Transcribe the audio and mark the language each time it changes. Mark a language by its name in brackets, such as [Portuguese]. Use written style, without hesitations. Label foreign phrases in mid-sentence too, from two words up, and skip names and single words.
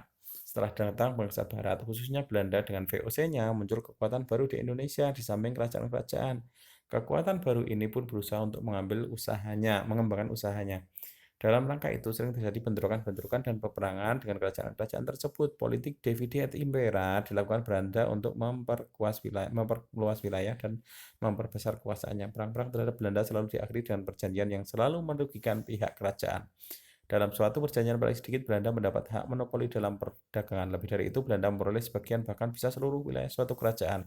[Indonesian] Setelah datang bangsa Barat, khususnya Belanda dengan VOC-nya, muncul kekuatan baru di Indonesia di samping kerajaan-kerajaan. Kekuatan baru ini pun berusaha untuk mengembangkan usahanya. Dalam rangka itu sering terjadi bentrokan-bentrokan dan peperangan dengan kerajaan-kerajaan tersebut. Politik [Latin] divide et impera [Indonesian] dilakukan Belanda untuk memperluas wilayah dan memperbesar kuasaannya. Perang-perang terhadap Belanda selalu diakhiri dengan perjanjian yang selalu merugikan pihak kerajaan. Dalam suatu perjanjian paling sedikit, Belanda mendapat hak monopoli dalam perdagangan. Lebih dari itu, Belanda memperoleh sebagian bahkan bisa seluruh wilayah suatu kerajaan.